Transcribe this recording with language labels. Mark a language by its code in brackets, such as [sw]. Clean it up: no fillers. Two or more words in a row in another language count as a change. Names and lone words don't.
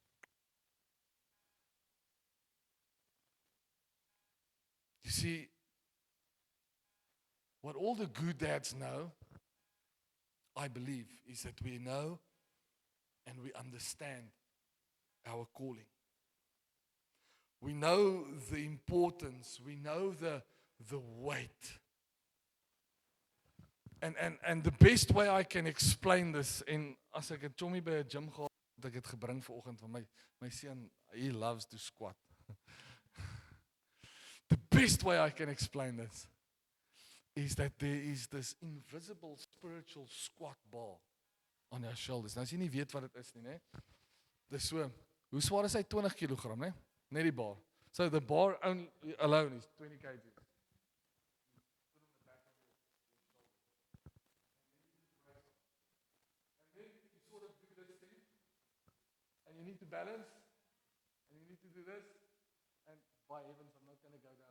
[en] You see, what all the good dads know, I believe, is that we know and we understand our calling. We know the importance. We know the weight. And the best way I can explain this, [af] en as ek het Tommy by 'n gym gehad, het ek dit gebring vanoggend van my seun, [en] he loves to squat. The best way I can explain this is that there is this invisible spiritual squat bar on your shoulders. [af] Nou as jy nie weet wat dit is nie, né? Dis so, hoe swaar is hy? 20 kg, né? Net die bar. [en] So the bar alone is 20 kg. And then you sort of do this thing, and you need to balance, and you need to do this, and by heavens, I'm not going to go down.